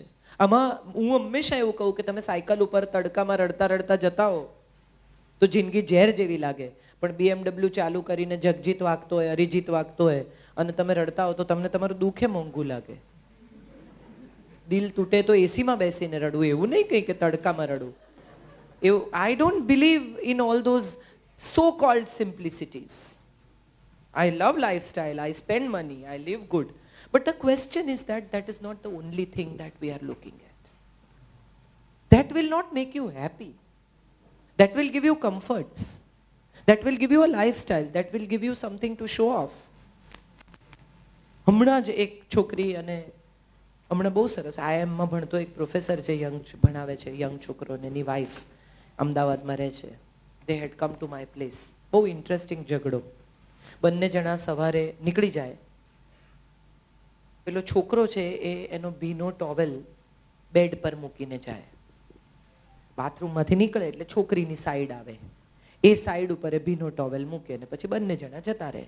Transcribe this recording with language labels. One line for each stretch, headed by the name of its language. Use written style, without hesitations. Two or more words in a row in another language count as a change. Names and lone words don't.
Gujarati: આમાં હું હંમેશા એવું કહું કે તમે સાયકલ ઉપર તડકામાં રડતા રડતા જતા હો તો જિંદગી ઝેર જેવી લાગે, પણ BMW ચાલુ કરીને જગજીત વાગતો હોય, અરિજીત વાગતો હોય અને તમે રડતા હો તો તમને તમારું દુઃખે મોંઘું લાગે. દિલ તૂટે તો એસીમાં બેસીને રડવું, એવું નહીં કંઈ કે તડકામાં રડવું.
English: એવું I don't believe in all those so called simplicities. I love lifestyle, I spend money, I live good. But the question is that is not the only thing that we are looking at. That will not make you happy. That will give you comforts. That will give you a lifestyle. That will give you something to show off.
Gujarati: હમણાં જ એક છોકરી, અને હમણાં બહુ સરસ IIM-માં ભણતો એક પ્રોફેસર છે, ભણાવે છે યંગ છોકરોને, એની વાઈફ અમદાવાદમાં રહે છે.
English: They had come to my place.
Gujarati: બહુ ઇન્ટરેસ્ટિંગ ઝઘડો. બંને જણા સવારે નીકળી જાય, પેલો છોકરો છે એ એનો ભીનો
English: towel bed
Gujarati: પર મૂકીને જાય, બાથરૂમમાંથી નીકળે એટલે છોકરીની સાઈડ આવે, એ સાઈડ ઉપર એ ભીનો ટોવેલ મૂકે ને પછી બંને જણા જતા રહે.